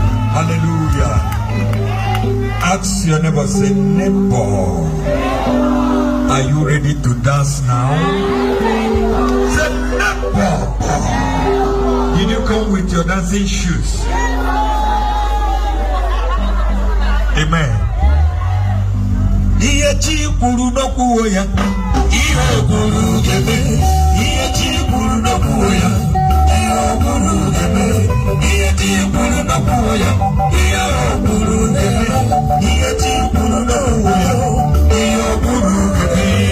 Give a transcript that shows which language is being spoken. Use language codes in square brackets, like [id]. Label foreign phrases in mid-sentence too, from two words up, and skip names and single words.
[en] Hallelujah. Ask your neighbor, say, "Neighbor, are you ready to dance now?" Say, Neighbor, Did you come with your dancing shoes? [ig] Amen. Ihe chi kwuru n'okwu ya. Ihe o kwuru ga-eme. Ihe chi kwuru n'okwu ya. Ihe o kwuru ga-eme. Ihe chi kwuru Ihe o kwuru na-eme, ihe chi kwuru n'okwu ya, ihe o kwuru na-eme.